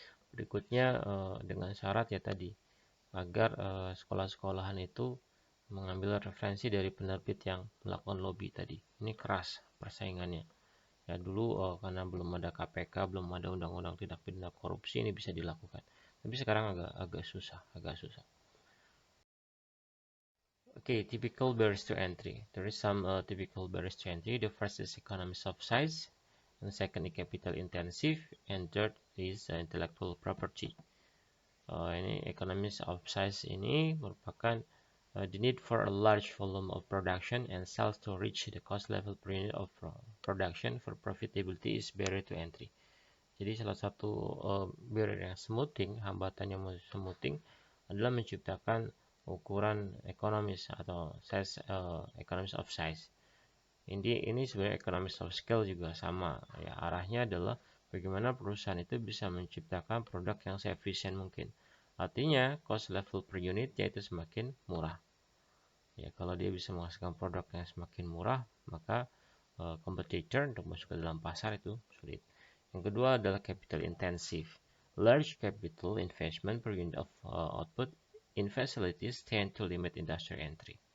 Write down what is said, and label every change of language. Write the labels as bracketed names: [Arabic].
[Indonesian] Berikutnya dengan syarat ya tadi agar sekolah-sekolahan itu mengambil referensi dari penerbit yang melakukan lobby tadi. Ini keras persaingannya. Ya dulu karena belum ada KPK, belum ada undang-undang tindak pidana korupsi, ini bisa dilakukan. Tapi sekarang agak susah. [English] Okay, typical barriers to entry. There is some typical barriers to entry. The first is economies of size, and second is capital intensive, and third is intellectual property. Ini economies of size [Indonesian] ini merupakan [English] the need for a large volume of production and sales to reach the cost level per unit of production for profitability is barrier to entry. [Indonesian] Jadi salah satu barrier yang smoothing, hambatan yang smoothing adalah menciptakan ukuran ekonomis atau size, economies of size. Ini sebenarnya economies of scale juga sama. Ya, arahnya adalah bagaimana perusahaan itu bisa menciptakan produk yang seefisien mungkin. Artinya cost level per unit yaitu semakin murah. Ya, kalau dia bisa menghasilkan produk yang semakin murah, maka kompetitor untuk masuk ke dalam pasar itu sulit. Yang kedua adalah capital intensive. [English] Large capital investment per unit of output in facilities tend to limit industry entry.